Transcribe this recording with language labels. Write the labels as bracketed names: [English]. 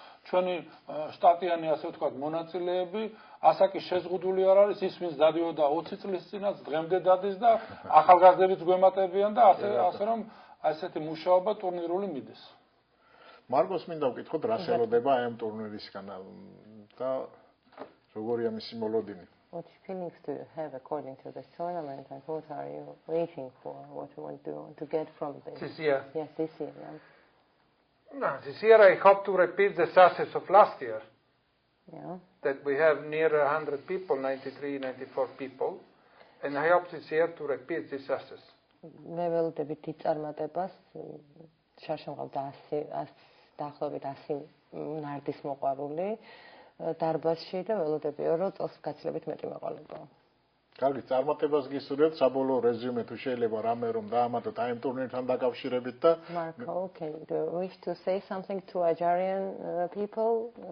[Georgian] ჩვენი შტატიანი ასე ვთქვათ მონაწილეები ასაკი შეზღუდული არ არის ის ვინც დადიოდა 20 წლის წინაც დღემდე დადის და ახალგაზრდებიც გვემატებიან და ასე რომ ასეთი მუშაობა ტურნირული მიდის. მარგოს მინდა ვკითხოთ რა შელოდება აი ამ ტურნირისგან და როგორია მისი მოლოდინი? [English] What feelings do you have according to this tournament and what are you waiting for? What you want to get from this? This year. Yes, this year. Yeah. No, this year I hope to repeat the success of last year. Yeah. That we have near 100 people, 93, 94 people, and I hope this year to repeat this success. [Georgian] მე ველოდებით ის წარმატებას შარშემყავ დაახლოებით 100 ნარდის მოყვარული დარბაზში და ველოდებიო რომ წელს გაცილებით მეტი მეყოლებაა. კარგი, წარმატებას გისურვებთ, საბოლოო რეზიუმე თუ შეიძლება რამე რომ დაამატოთ აი ამ ტურნირთან დაკავშირებით და [English] Marco, can you wish to say something to Algerian people?